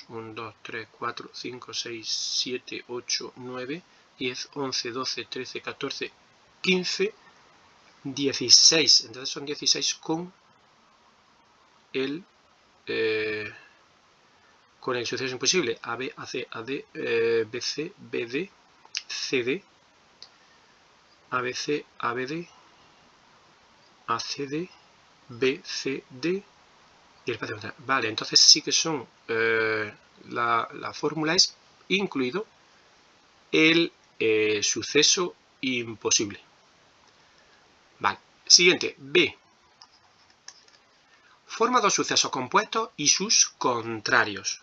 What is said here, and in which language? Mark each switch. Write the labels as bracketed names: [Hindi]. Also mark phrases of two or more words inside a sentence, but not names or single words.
[Spanish] 1, 2, 3, 4, 5, 6, 7, 8, 9, 10, 11, 12, 13, 14, 15, 16. Entonces son 16 con el suceso imposible. AB, AC, AD, BC, BD, CD, ABC, ABD, ACD, BCD y el espacio muestral. Vale, entonces sí que son, la fórmula es incluido el suceso imposible. Vale, siguiente, B. Forma 2 sucesos compuestos y sus contrarios.